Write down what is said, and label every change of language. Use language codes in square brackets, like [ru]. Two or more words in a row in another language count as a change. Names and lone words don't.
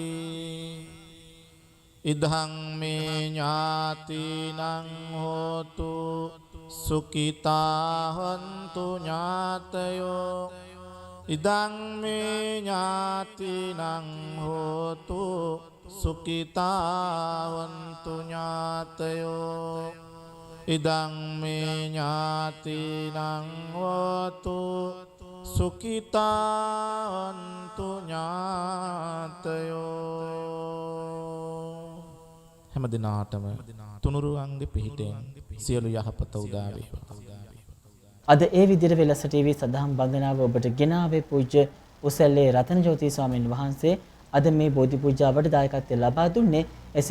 [pi] ඉදං මේ ඥාතිනං හෝතු සුඛිතා හොන්තු ඥාතයෝ ඉදං මේ ඥාතිනං හෝතු සුඛිතා හොන්තු ඥාතයෝ ඉදං මේ ඥාතිනං හෝතු සුඛිතා හොන්තු ඥාතයෝ [si] හැම දිනාටම තුනුරුවන්ගේ පිහිටෙන් සියලු යහපත උදා වේවා. අද ඒ විදිහට වෙලස ටීවී සදහම් වන්දනාව ඔබට ගෙනාවේ පූජ්‍ය උසැල්ලේ රතනජෝති ස්වාමීන් වහන්සේ. අද මේ බෝධි පූජාවට දායකත්වය ලබා දුන්නේ එස්.එම්.